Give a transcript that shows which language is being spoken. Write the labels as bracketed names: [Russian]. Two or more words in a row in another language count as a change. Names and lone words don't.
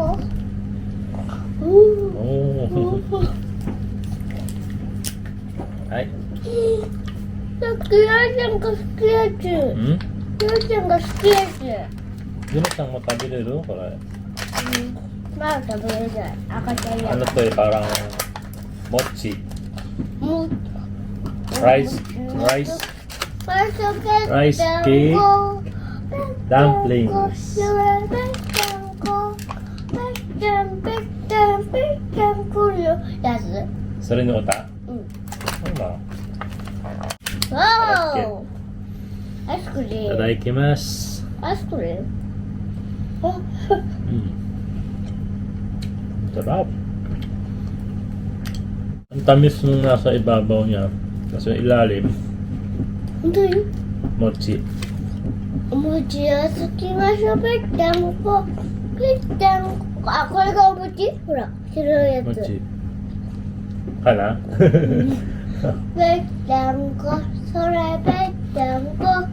[Japanese] おー。はい。クヤちゃんが好きやつ。ん？クヤちゃんが好きやつ。ゆなさんも食べれる？これ。まあ食べれない。赤ちゃんや。 [Filipino] Ano to parang mochi. [Japanese] もう。 [English] Rice cake. Dumplings. [Japanese] それの歌？そうな。わお。アイスクリーム。いただきます。アイスクリーム。 [Filipino] Sarap. Ang tamis nung nasa ibabaw niya. Kasi ilalim, [Japanese] 本当に？ [Filipino] mochi. [Japanese] お餅をつきましょう。ぺったんこ。ぺったんこ。あ、これがお餅？ほら、白いやつ。 Mochi. Kana? ぺったんこ。それぺったんこ。